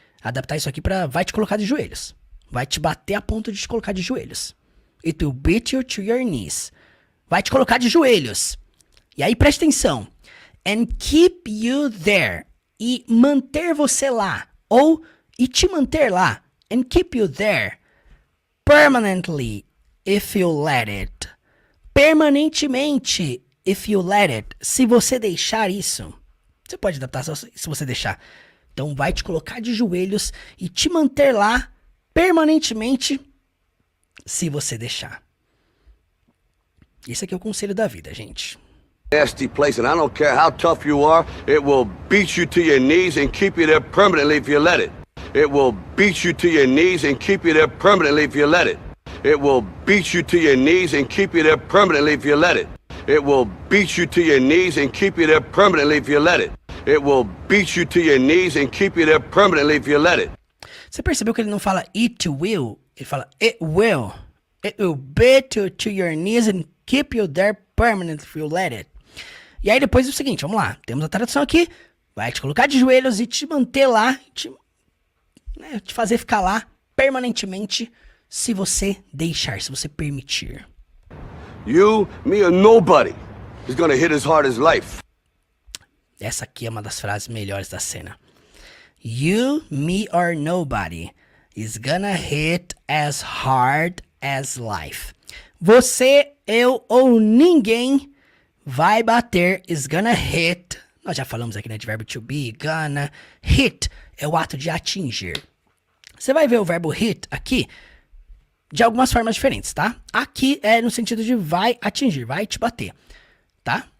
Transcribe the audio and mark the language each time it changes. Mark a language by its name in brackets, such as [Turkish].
[Portuguese] Adaptar isso aqui pra vai te colocar de joelhos. Vai te bater a ponto de te colocar de joelhos. [English] It will beat you to your knees. [Portuguese] Vai te colocar de joelhos. E aí preste atenção. [English] And keep you there. [Portuguese] E manter você lá. Ou e te manter lá. [English] And keep you there. Permanently, if you let it. [Portuguese] Permanentemente, [English] if you let it. [Portuguese] Se você deixar isso. Você pode adaptar só se você deixar. Então vai te colocar de joelhos e te manter lá permanentemente se você deixar. Esse aqui é o conselho da vida, gente. [English] Nasty place, and I don't care how tough you are. It will beat you to your knees and keep you there permanently if you let it. It will beat you to your knees and keep you there permanently if you let it. It will beat you to your knees and keep you there permanently if you let it. It will beat you to your knees and keep you there permanently if you let it. It will beat you to your knees and keep you there permanently if you let it. [Portuguese] Você percebeu que ele não fala it will, ele fala it will. [English] It will beat you to your knees and keep you there permanently if you let it. [Portuguese] E aí depois é o seguinte, vamos lá. Temos a tradução aqui. Vai te colocar de joelhos e te manter lá, te fazer ficar lá permanentemente se você deixar, se você permitir. [English] You, me, or nobody is gonna hit as hard as life. [Portuguese] Essa aqui é uma das frases melhores da cena. [English] You, me, or nobody is gonna hit as hard as life. [Portuguese] Você, eu ou ninguém vai bater, [English] is gonna hit. [Portuguese] Nós já falamos aqui, né, de verbo to be, gonna. Hit é o ato de atingir. Você vai ver o verbo hit aqui de algumas formas diferentes, tá? Aqui é no sentido de vai atingir, vai te bater, tá?